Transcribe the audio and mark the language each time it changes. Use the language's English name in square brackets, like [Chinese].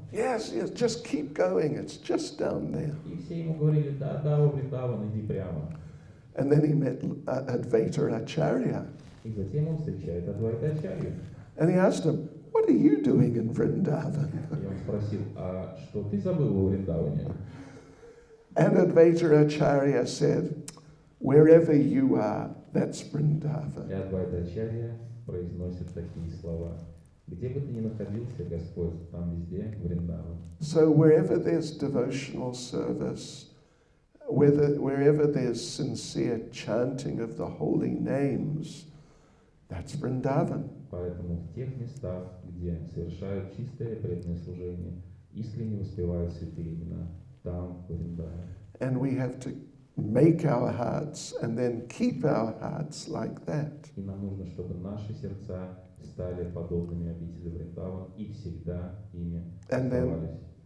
[English] Yes, just keep going, it's just down there. [Russian] И все ему говорили, да, во Вриндаван, иди прямо. [English] And then he met Advaita Acharya. [Russian] И затем он встречает Адвайта Ачарью. [English] And he asked him, what are you doing in Vrindavan? [Russian] И он спросил, а что ты забыл во Вриндаване? [English] And Advaita Acharya said, wherever you are, that's Vrindavan. [Russian] И Адвайта Ачарья произносит такие слова. Где бы ты ни находился, Господь, там везде Вриндаван. [English] So wherever there's devotional service, wherever there's sincere chanting of the holy names, that's Vrindavan. [Russian] Поэтому в тех местах, где совершают чистое преданное служение, искренне воспевают святые имена, там Вриндаван. [English] And we have to make our hearts and then keep our hearts like that. [Russian] И нам нужно, чтобы наши сердца стали подобными обители Вриндаван и всегда ими оставались.